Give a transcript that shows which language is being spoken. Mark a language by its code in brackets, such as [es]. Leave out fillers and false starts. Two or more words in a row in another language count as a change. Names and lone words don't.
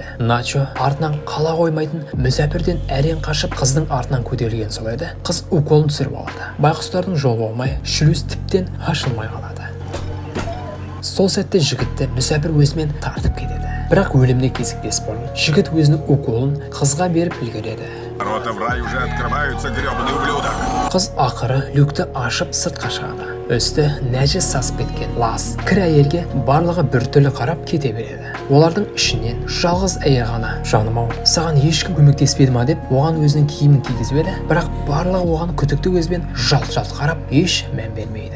[kk] Начо артынан қала қоймайтын мүсәпірден әрең қашып, қыздың артынан көтерілген сол еді. Қыз уколын түсіріп алады. Байқұстардың жол болмай, шлюз тіптен ашылмай қалады. Сол сәтте жігітті мүсәпір өзімен тартып кетеді. Бірақ өліміне кезікпес бұрын жігіт өзінің уколын қызға беріп үлгереді. [ru] Ворота в рай уже открываются, гребаный ублюдок. [kk] Қыз ақыры люкті ашып сыртқа шығады. Үсті нәжіс сасып кеткен лас кір әйелге барлығы біртүрлі қарап кете береді. Олардың ішінен жалғыз әйел ғана: "Жаным-ау, саған ешкім көмектеспеді ма?" деп оған өзінің киімін кигізіп еді, бірақ барлығы оған күдікті көзбен жалт-жалт қарап, еш мән бермейді.